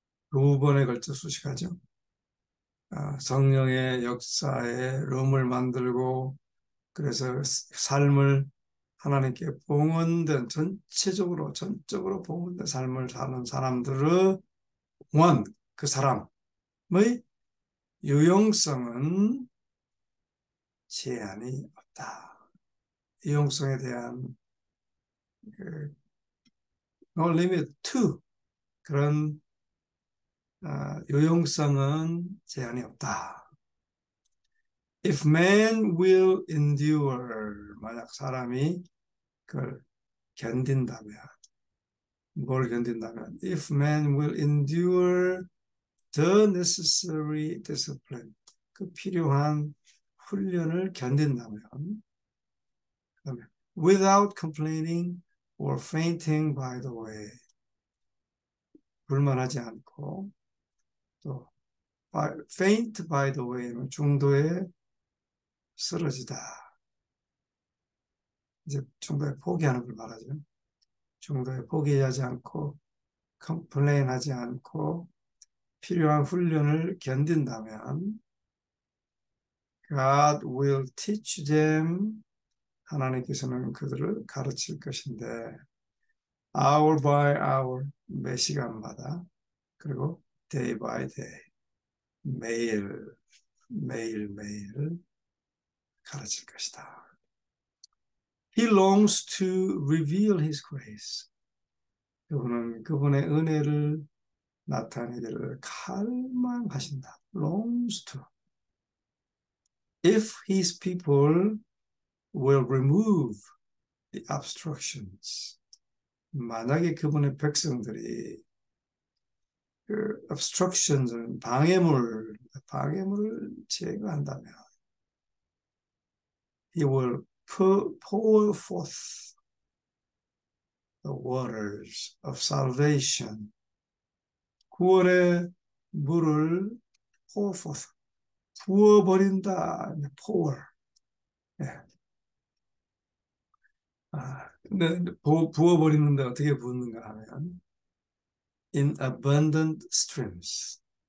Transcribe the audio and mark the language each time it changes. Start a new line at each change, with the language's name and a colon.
Korean: 두 번에 걸쳐 수식하죠. 성령의 역사에 룸을 만들고 그래서 삶을 하나님께 봉헌된 전적으로 봉헌된 삶을 사는 사람들의 그 사람의 유용성은 제한이 없다. 유용성에 대한
English: no limit to
Korean: 그런 유용성은 제한이 없다.
English: If man will endure,
Korean: 만약 사람이 그걸 견딘다면, 뭘 견딘다면,
English: if man will endure the necessary discipline,
Korean: 그 필요한 훈련을 견딘다면,
English: without complaining or fainting by the way,
Korean: 불만하지 않고, 또
English: faint by the way
Korean: 는 중도에 쓰러지다. 이제 중도에 포기하는 걸 말하죠. 중도에 포기하지 않고 컴플레인하지 않고 필요한 훈련을 견딘다면
English: God will teach them
Korean: 하나님께서는 그들을 가르칠 것인데
English: hour by hour
Korean: 매 시간마다 그리고
English: day by day
Korean: 매일 가르칠 것이다.
English: He longs to reveal his grace.
Korean: 그분은 그분의 은혜를 나타내기를 갈망하신다.
English: longs to. If his people will remove the obstructions.
Korean: 만약에 그분의 백성들이 그
English: obstructions,
Korean: 방해물을 제거한다면
English: he will pour forth the waters of salvation.
Korean: 구원의 물을
English: pour forth,
Korean: 부어버린다. pour. 예. 근데 부어버리는데 어떻게 부었는가 하면
English: in abundant streams.